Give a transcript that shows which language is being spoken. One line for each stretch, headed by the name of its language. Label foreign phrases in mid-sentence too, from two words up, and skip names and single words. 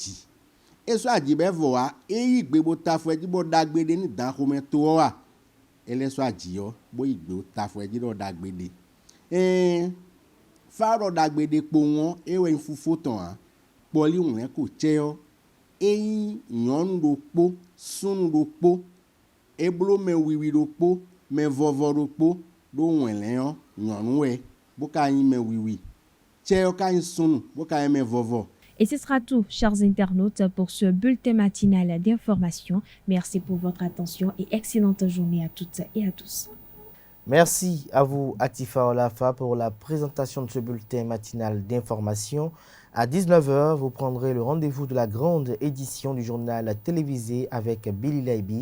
Fon: aji be vo wa eyi gbe bo ta fo eji bo dagbede ni dan ko me to wa eleso aji yo bo igbe ta fo eji do dagbede fa ro dagbede po won ewe nfufu ton a poli won ko cheo eyin yon do po sunu do po eblo me wiwi do po me vovo do po do won leon yon we bo ka yin me wiwi cheo ka yin sunu bo ka yin me vovo.
French: Et ce sera tout, chers internautes, pour ce bulletin matinal d'information. Merci pour votre attention et excellente journée à toutes et à tous. Merci à vous, Atifa Olafa, pour la présentation de ce bulletin matinal d'information. À 19h, vous prendrez le rendez-vous de la grande édition du journal télévisé avec Billy Laibi.